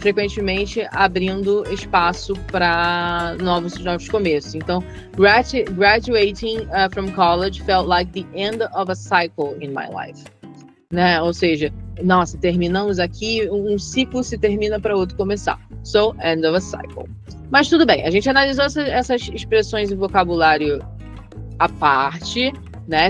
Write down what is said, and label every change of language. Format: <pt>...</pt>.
<pt>Frequentemente abrindo espaço para novos começos.</pt> <en>Então, graduating from college felt like the end of a cycle in my life, né?</en> <pt>Ou seja, nossa, terminamos aqui, um ciclo se termina para outro começar.</pt> <en>So, end of a cycle.</en> <pt>Mas tudo bem, a gente analisou essas expressões e vocabulário à parte. né?</pt>